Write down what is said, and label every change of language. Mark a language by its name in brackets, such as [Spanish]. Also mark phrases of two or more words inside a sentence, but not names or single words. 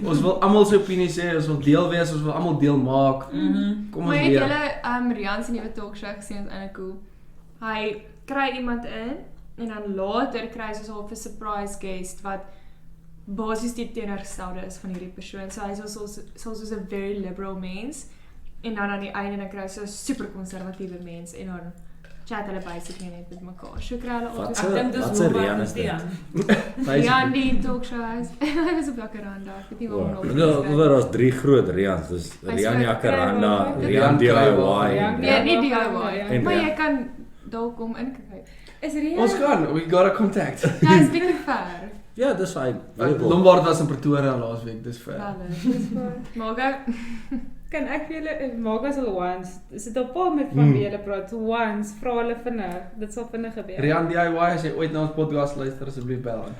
[Afrikaans] Ons wil almal se opinie sê, ons wil deel wees, ons wil almal deel maak. Kom ons leer. leer. Maar julle Rian se nuwe talkshow gesien is eintlik cool. Hy kry iemand in en dan later kry hy so 'n surprise guest wat basies die teenoorgestelde is van hierdie persoon. So hy is soos 'n [English] very liberal [Afrikaans] mens en dan aan die einde dan kry hy so 'n super konservatiewe mens en dan chat hulle basically net met mekaar. So kry hulle Wat ek dink dis hoe Rian is dit? Rian die talkshow hy was op Jacaranda. Ek weet nie waar hom Nou, daar was 3 groot Rians. Dis Rian Jacaranda, Rian DIY. Nee, nie DIY. Maar jy kan dalk kom inkyk. Is Rian? Ons gaan, [English] we got a contact. [Afrikaans] Ja, is bietjie ver. Ja, dis fyn. Lombard was in Pretoria laas week, dis ver. Dis vir Maar kan ek vir julle maak as hulle once. Is dit op paar met van wie julle praat once, vra hulle vinnig. Dit sal vinnig gebeur. Rian DIY as jy ooit na ons podcast luister asseblief bel aan.